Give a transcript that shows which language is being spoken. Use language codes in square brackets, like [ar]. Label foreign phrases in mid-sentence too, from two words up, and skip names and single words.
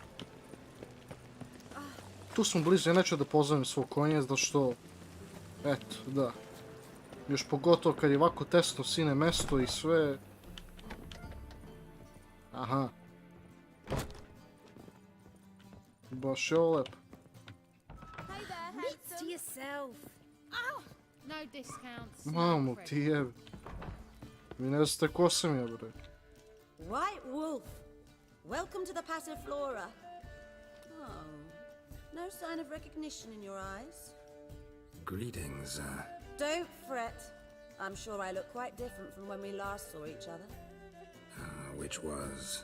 [sr] Tu smo blizu, ja neću da pozovem svog konja, zato što, eto, da. Još pogotovo kad je ovako tesno sine mesto i sve. Aha. Baš je ovo lepo. [en] Hey there, handsome. To yourself. Oh, no discounts. [sr] Mamu ti jebe. Vi ne znate ko sam ja, bre. [en] White Wolf, welcome to the Passiflora. Oh, no sign of recognition in your eyes? Greetings, Don't fret. I'm sure I look quite different from when we last saw each other. which was...